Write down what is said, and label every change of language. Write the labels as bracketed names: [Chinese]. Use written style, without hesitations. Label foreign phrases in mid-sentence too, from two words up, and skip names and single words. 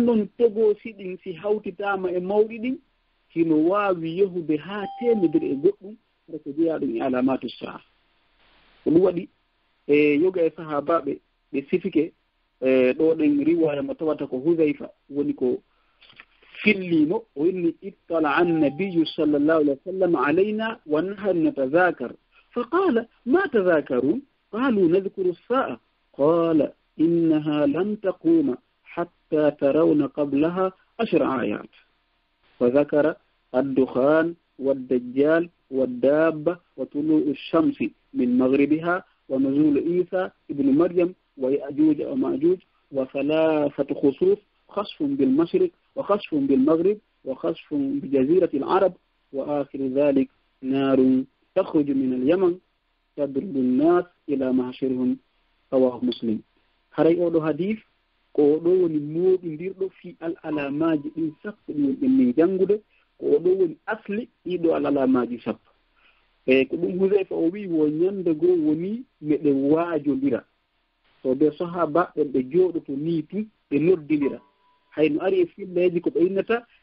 [Fula] noon tegoosi ɗin si hawtitama e mawɗi ɗin hino waawi yehude haa temedere e goɗɗum hara ko jeeya ɗum e alamatu saa ko ɗum waɗi e yoga e sahabaɓe ɓe sifike ɗo ɗen riwaya mo tawata ko Hudayfa woni ko fillimo o inni [Arabic] اطلع النبي صلى الله عليه وسلم علينا ونحن نتذاكر فقال ما تذاكرون قالوا نذكر الساعة قال إنها لن تقوم حتى ترون قبلها 10 ayat فذكر الدخان والدجال والدابة وطلوع الشمس من مغربها ونزول عيسى ابن مريم ويأجوج ومأجوج وثلاثة خسوف خسف بالمشرق وخسف بالمغرب وخسف بجزيرة العرب وآخر ذلك نار تخرج من اليمن تضرب الناس إلى محشرهم رواه مسلم هري أولو حديث [Fula] ko ɗo woni moɗidirɗo fi alamaji ɗin sappo ɗi woni min janngude ko ɗo woni asli ɗiɗo alamaji sappo e ko ɗum Hudayfa o wi wo ñande goo woni meɗe waajodira so ɓe sahaba ɓen ɓe jooɗoto ni tu ɓe noddidira hayno ari e filleji ko ɓe innata